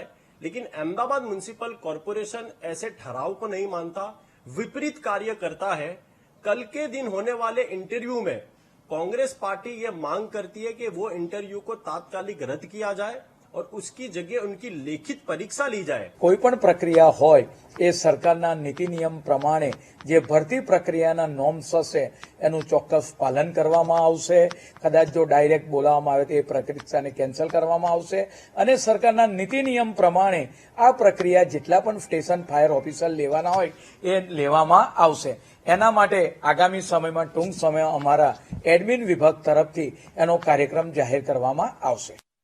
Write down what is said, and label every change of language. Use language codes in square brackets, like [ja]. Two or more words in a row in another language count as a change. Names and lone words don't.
[hi] लेकिन अहमदाबाद म्युनिसिपल कॉर्पोरेशन ऐसे ठहराव को नहीं मानता, विपरीत कार्य करता है। कल के दिन होने वाले इंटरव्यू में कांग्रेस पार्टी ये मांग करती है कि वो इंटरव्यू को तात्कालिक रद्द किया जाए और उसकी जगह उनकी लिखित परीक्षा ली जाए। [gu] કોઈપણ પ્રક્રિયા હોય એ સરકારના નીતિ નિયમ પ્રમાણે જે ભરતી પ્રક્રિયાના નોર્મ્સ હશે એનું ચોક્કસ પાલન કરવામાં આવશે। કદાચ જો ડાયરેક્ટ બોલાવવામાં આવે તે પરીક્ષાને કેન્સલ કરવામાં આવશે અને સરકારના નીતિ નિયમ પ્રમાણે આ પ્રક્રિયા જેટલા પણ [en] station fire officer [gu] લેવાના હોય એ લેવામાં આવશે। એના માટે આગામી સમયમાં ટૂંક સમય અમારા એડમિન વિભાગ તરફથી એનો કાર્યક્રમ જાહેર કરવામાં આવશે।